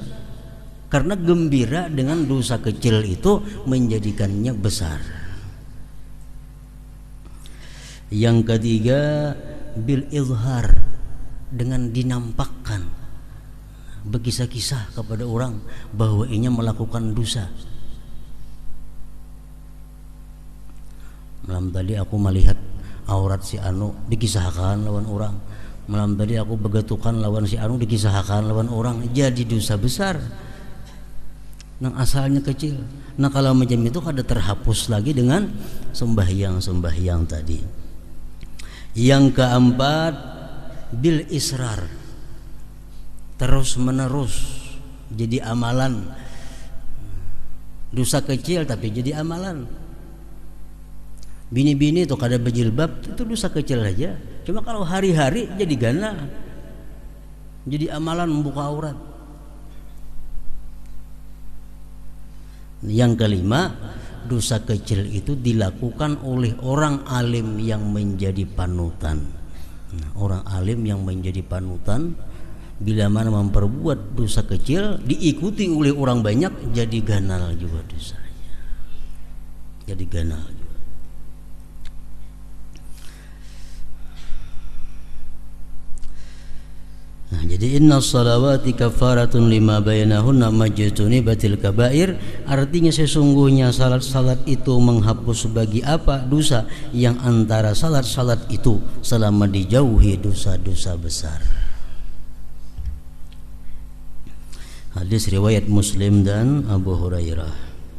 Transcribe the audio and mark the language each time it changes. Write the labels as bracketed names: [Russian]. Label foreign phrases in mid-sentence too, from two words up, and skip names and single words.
[Indonesian] Karena gembira dengan dosa kecil itu menjadikannya besar. Yang ketiga, [Arabic] بالإظهار, [Indonesian] dengan dinampakkan, berkisah-kisah kepada orang bahwa ia melakukan dosa. [Banjar] Malam tadi aku melihat aurat si anu, dikisahkan lawan orang. Malam tadi aku begetukan lawan si anu, dikisahkan lawan orang. Jadi dosa besar nang asalnya kecil. Nah, kalau macam itu kada terhapus lagi dengan sembahyang-sembahyang tadi. [Indonesian] Yang keempat, [Arabic] بالإصرار, [Indonesian] terus menerus jadi amalan. Dosa kecil tapi jadi amalan. [Banjar] Bini-bini itu kada berjilbab itu dosa kecil aja. Cuma kalau hari-hari jadi gana, jadi amalan membuka aurat. [Indonesian] Yang kelima, dosa kecil itu dilakukan oleh orang alim yang menjadi panutan. [Banjar] Nah, orang alim yang menjadi panutan bila mana memperbuat dosa kecil diikuti oleh orang banyak, jadi ganal juga dosanya. Jadi ganal juga. Nah, jadi [Arabic] إن الصلوات كفارة لما بينهن ما اجتنبت الكبائر, [Indonesian] artinya sesungguhnya salat-salat itu menghapus bagi apa dosa yang antara salat-salat itu selama dijauhi dosa-dosa besar. Hadis riwayat Muslim dan Abu Hurairah.